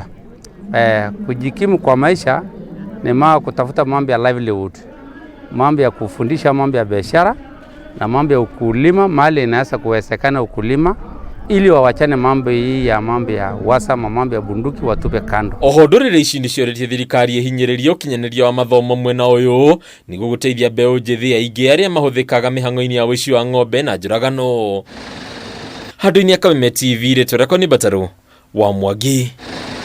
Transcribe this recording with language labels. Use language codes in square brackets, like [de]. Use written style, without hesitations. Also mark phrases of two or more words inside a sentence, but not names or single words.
[sw] Kujikimu kwa maisha ni kutafuta mambo ya livelihood, mambo ya kufundisha mambo ya biashara na mambo ya ukulima, mahali inaweza kuwezekana ukulima, ili wawachane mambo hii ya mambo ya wasama, mambo ya bunduki watupe kando. [ki] Oho ndũrĩrĩ ici nĩcioretie thirikari ĩhinyĩrĩrie ũkinyanĩria wa mathomo mwena ũyũ nĩguo gũteithia mbeũ njĩthĩ aingĩ arĩa mahũthĩkaga mĩhang'o-inĩ ya ũici wa ng'ombe na njũragano. Handũ-inĩ ya Kameme TV, rĩtwa rĩakwa nĩ Mbatarũ wa Mwangi.